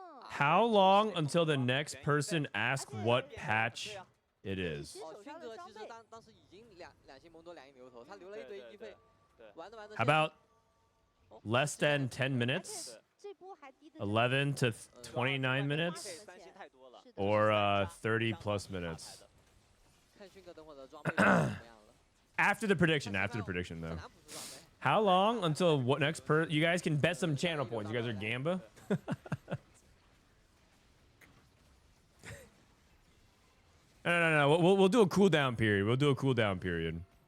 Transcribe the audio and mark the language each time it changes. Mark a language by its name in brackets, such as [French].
[English] How long until the next person asks what patch It is. [Chinese] 哦，迅哥其实当时已经两星蒙多2亿牛头，他留了一堆一费，玩着玩着。 [English] How about less than 10 minutes? 11 to 29 minutes? Or 30 plus minutes? [Chinese] 看迅哥等会儿的装备怎么样了。 [English] After the prediction, though. How long until what next you guys can bet some channel points. You guys are Gamba? No. We'll do a cooldown period. We'll do a cooldown period.